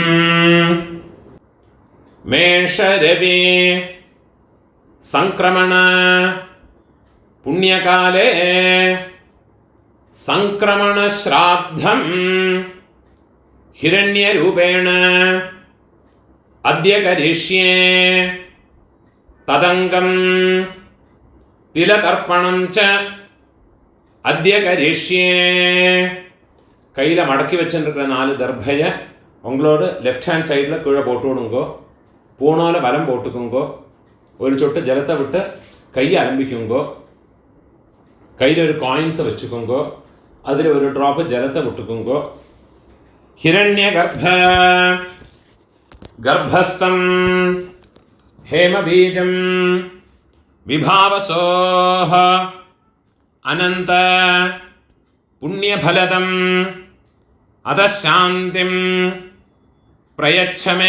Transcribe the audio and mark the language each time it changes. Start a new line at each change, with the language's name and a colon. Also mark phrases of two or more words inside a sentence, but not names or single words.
Sanskrit: മേഷരവി സംക്രമണ പുണ്യകാലേ സംക്രമണ ശ്രാദ്ധം ഹിരണ്യരൂപേണ അദ്യ കരിഷ്യേ തദംഗം തിലതർപ്പണം ച അദ്യ കരിഷ്യേ.
Tamil: கையில் மடக்கி வச்சுருக்கிற 4 தர்பையை உங்களோட
English: left hand
Tamil: சைடில் கீழே போட்டு விடுங்கோ. பூணால வலம் போட்டுக்குங்கோ. ஒரு சொட்டு ஜலத்தை விட்டு கையை அலம்பிக்குங்கோ. கையில் ஒரு காயின்ஸை வச்சுக்கோங்கோ. அதில் ஒரு ட்ராப்பு ஜலத்தை விட்டுக்குங்கோ.
Sanskrit: ஹிரண்ய கர்ப்பஸ்தம் ஹேமபீஜம் விபாவசோஹ அனந்த புண்ணியபலதம் அதசாந்திம் பிரயச்சமே.